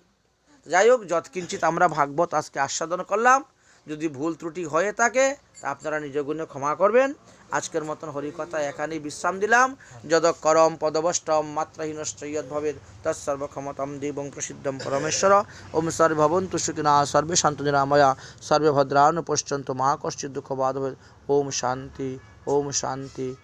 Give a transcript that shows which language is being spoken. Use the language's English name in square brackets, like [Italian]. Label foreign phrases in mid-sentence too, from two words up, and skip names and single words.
[Bangla] যাই হোক, যৎকিঞ্চিত আমরা ভাগবত আজকে আস্বাদন করলাম। যদি ভুল ত্রুটি হয়ে থাকে তা আপনারা নিজ গুণে ক্ষমা করবেন। আজকের মতন হরিকথা এখানেই বিশ্রাম দিলাম। [Sanskrit] যদ করম পদবষ্টম মাত্রাহীনশ্চ যদ্ভবেদ তৎসর্বক্ষমতাম দেবং প্রসিদ্ধম পরমেশ্বর। ওম সর্বে ভবন্তু সুখিনঃ, সর্বে সন্তু নিরাময়া, সর্বে ভদ্রাণি পশ্যন্তু মা কশ্চিৎ দুঃখভাগ্ ভবেৎ। ওম শান্তি, ওম শান্তি।